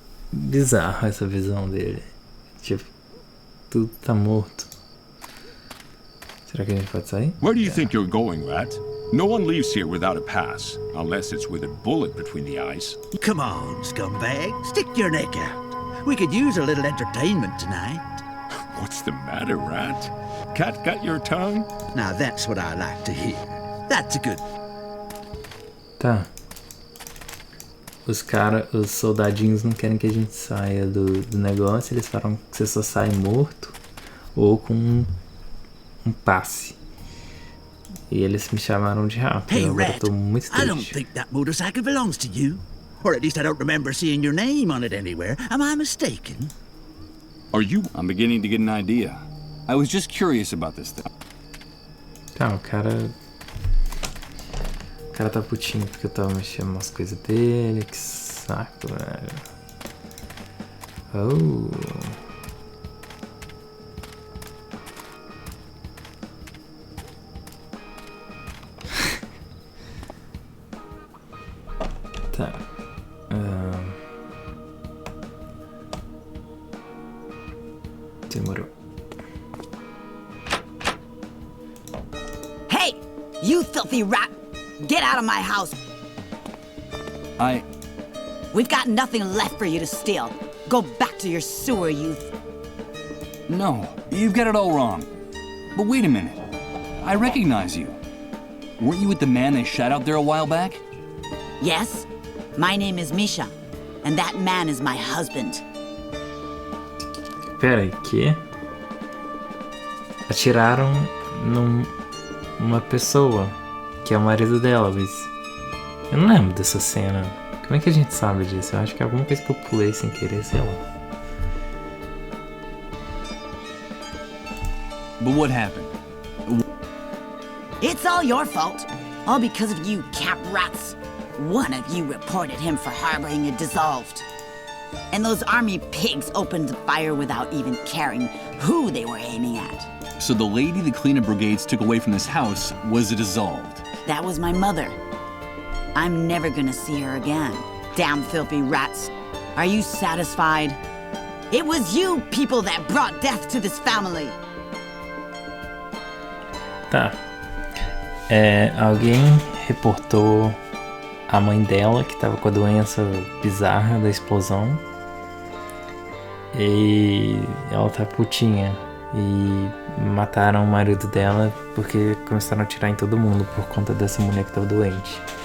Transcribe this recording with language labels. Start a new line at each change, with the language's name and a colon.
Portuguese: Bizarro essa visão dele. Tipo, tudo tá morto. Será que a gente pode sair?
English: Where do you think you're going, Rat? No one leaves here without a pass, unless it's with a bullet between the eyes. Come on, scumbag. Stick your neck out. We could use a little entertainment tonight. What's the matter, Rat? Cat got your tongue? Now that's what I like to hear. That's a good...
Portuguese: Tá. Os soldadinhos não querem que a gente saia do negócio. Eles falam que você só sai morto ou com um passe. E eles me chamaram de rápido.
English: Hey,
Portuguese: Agora
English: Rat,
Portuguese: eu tô muito
English: I don't
Portuguese: triste.
English: think that motorcycle belongs to you. Or at least I don't remember seeing your name on it anywhere. Am I mistaken? Are you? I'm beginning to get an idea. I was just curious about this thing.
Portuguese: Tá, o cara tá putinho porque eu tava mexendo umas coisas dele. Que saco, velho. Oh. Tá. Demorou.
English: Hey! You filthy rat! Get out of my house! We've got nothing left for you to steal. Go back to your sewer, youth. No, you've got it all wrong. But wait a minute. I recognize you. Weren't you with the man they shot out there a while back? Yes? My name is Misha, and that man is my husband.
Portuguese: Pera aí, que? Atiraram numa pessoa, que é o marido dela, mas eu não lembro dessa cena. Como é que a gente sabe disso? Eu acho que é alguma coisa que eu pulei sem querer, sei lá.
English: But what happened? It's all your fault. All because of you camp rats. One of you reported him for harboring a dissolved. And those army pigs opened fire without even caring who they were aiming at. So the lady the cleanup brigades took away from this house was a dissolved. That was my mother. I'm never gonna see her again. Damn filthy rats. Are you satisfied? It was you people that brought death to this family.
Portuguese: Tá. Alguém reportou a mãe dela que tava com a doença bizarra da explosão. E ela tá putinha. E mataram o marido dela porque começaram a atirar em todo mundo por conta dessa mulher que tava doente.